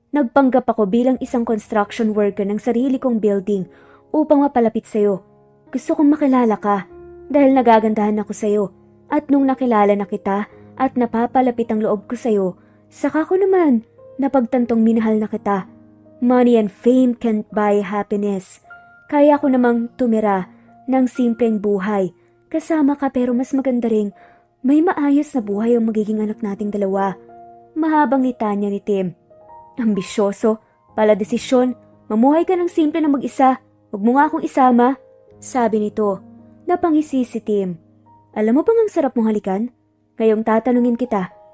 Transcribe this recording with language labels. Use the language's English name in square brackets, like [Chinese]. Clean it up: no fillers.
[Filipino] Nagpanggap ako bilang isang construction worker ng sarili kong building upang mapalapit sa'yo. Gusto kong makilala ka dahil nagagandahan ako sa'yo. At nung nakilala na kita at napapalapit ang loob ko sa'yo, saka ko naman napagtantong minahal na kita. [English] Money and fame can't buy happiness. [Filipino] Kaya ko namang tumira ng simpleng buhay. Kasama ka pero mas maganda ring may maayos na buhay ang magiging anak nating 2. Mahabang litanya ni Tim. Ambisyoso, pala desisyon, mamuhay ka ng simple na mag-isa. Huwag mo nga akong isama. Sabi nito. Napangisi si Tim. Alam mo bang ang sarap mong halikan? Ngayong tatanungin kita,